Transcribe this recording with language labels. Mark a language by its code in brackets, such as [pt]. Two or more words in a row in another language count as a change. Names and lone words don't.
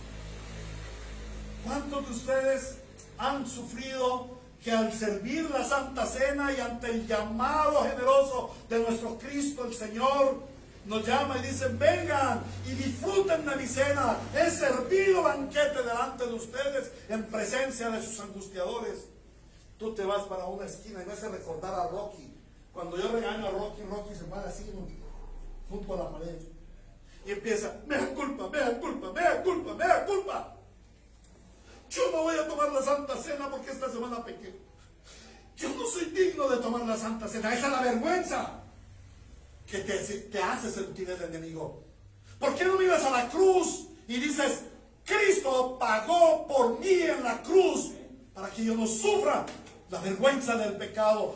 [es] ¿Cuántos de ustedes han sufrido que al servir la Santa Cena y ante el llamado generoso de nuestro Cristo el Señor, nos llama y dice: vengan y disfruten de mi cena, he servido banquete delante de ustedes en presencia de sus angustiadores? Tú te vas para una esquina y me hace recordar a Rocky. Cuando yo regaño a Rocky, Rocky se para así junto a la pared y empieza: [la] mea culpa, mea culpa, mea culpa, mea culpa. [es] Yo no voy a tomar la Santa Cena porque esta semana pequé. Yo no soy digno de tomar la Santa Cena. Esa es la vergüenza que te hace sentir el enemigo. ¿Por qué no miras a la cruz y dices: Cristo pagó por mí en la cruz para que yo no sufra la vergüenza del pecado?